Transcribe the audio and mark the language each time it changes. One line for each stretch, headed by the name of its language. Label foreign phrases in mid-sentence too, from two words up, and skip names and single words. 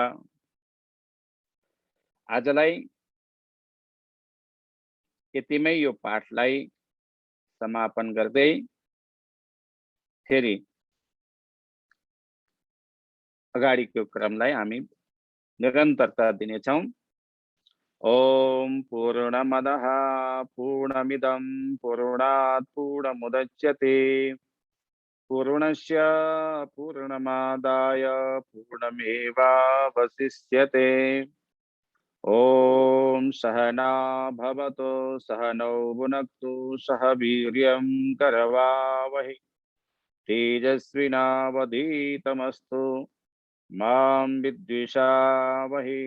Nepali: आजलाई यतिमै यो पाठलाई समापन गर्दै फेरि अगाडिको क्रमलाई हामी निरन्तरता दिनेछौँ।
Sanskrit: ओम पूर्णमदः पूर्णमिदं पूर्णात् पूर्णमुदच्यते पूर्णस्य पूर्णमादाय पूर्णमेवावशिष्यते। ओम सहना भवतु सहनौ भुनक्तु सह वीर्यं करवावहै तेजस्विनावधीतमस्तु मां विद्विषावहै।